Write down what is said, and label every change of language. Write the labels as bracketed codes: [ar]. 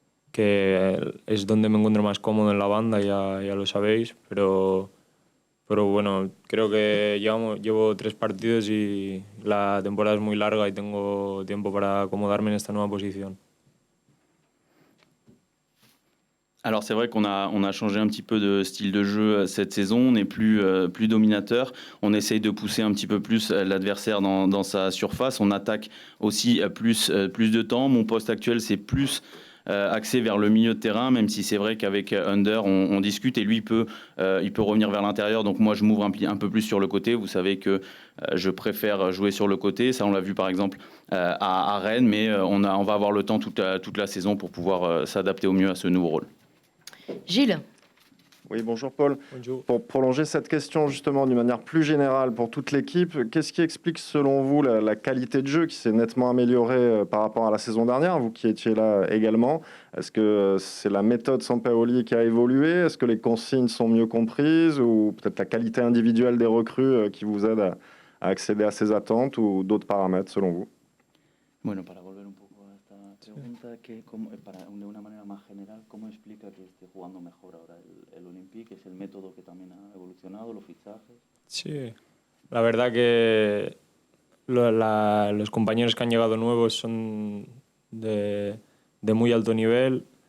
[es] que es donde me encuentro más cómodo en la banda, ya lo sabéis, pero bueno, creo que llevo 3 partidos y la temporada es muy larga y tengo tiempo para acomodarme en esta nueva posición. [fr] Alors c'est vrai qu'on a changé un petit peu de style de jeu cette saison, on n'est plus dominateur, on essaye de pousser un petit peu plus l'adversaire dans sa surface, on attaque aussi plus de temps. Mon poste actuel c'est plus axé vers le milieu de terrain, même si c'est vrai qu'avec Under on discute et lui il peut revenir vers l'intérieur, donc moi je m'ouvre un peu plus sur le côté. Vous savez que je préfère jouer sur le côté, ça on l'a vu par exemple à Rennes, mais on va avoir le temps toute la saison pour pouvoir s'adapter au mieux à ce nouveau rôle. Gilles. Oui, bonjour Paul. Bonjour. Pour prolonger cette question justement d'une manière plus générale pour toute l'équipe, qu'est-ce qui explique selon vous la qualité de jeu qui s'est nettement améliorée par rapport à la saison dernière, vous qui étiez là également? Est-ce que c'est la méthode Sampaoli qui a évolué? Est-ce que les consignes sont mieux comprises ou peut-être la qualité individuelle des recrues qui vous aide à accéder à ces attentes ou d'autres paramètres selon vous? [es] Bueno, para volver un poco a esta pregunta, de una manera más general, ¿cómo explica que esté jugando mejor ahora el Olympique? ¿Es el método que también ha evolucionado, los fichajes? Sí, la verdad que los compañeros que han llegado nuevos son de muy alto nivel.